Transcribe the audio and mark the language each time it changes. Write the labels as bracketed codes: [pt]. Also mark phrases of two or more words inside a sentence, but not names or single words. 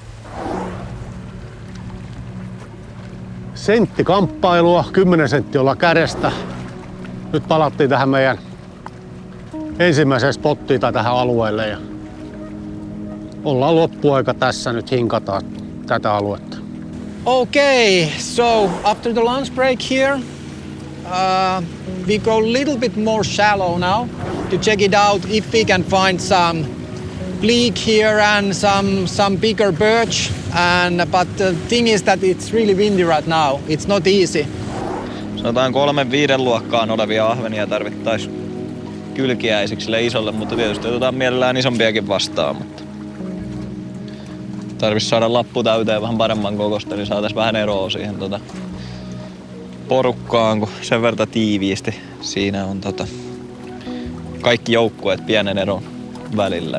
[fi] Senttikamppailua, 10 senttiä ollaan kädestä. Nyt palattiin tähän meidän ensimmäiseen spottiin tai tähän alueelle. Ja ollaan loppuaika tässä, nyt hinkataan tätä aluetta. [en] Okay, so after the lunch break here, we go a little bit more shallow now to check it out if we can find some bleak here and some bigger perch. But the thing is that it's really windy right now. It's not easy. [fi] Sanotaan 3-5 luokkaan olevia ahvenia tarvittaisiin kylkiäisiksi sille isolle, mutta tietysti otetaan mielellään isompiakin vastaan. Mutta tarvitsisi saada lappu täyteen vähän paremman kokosta, niin saataisiin vähän eroa siihen porukkaan, kun sen verran tiiviisti siinä on kaikki joukkueet pienen eron välillä.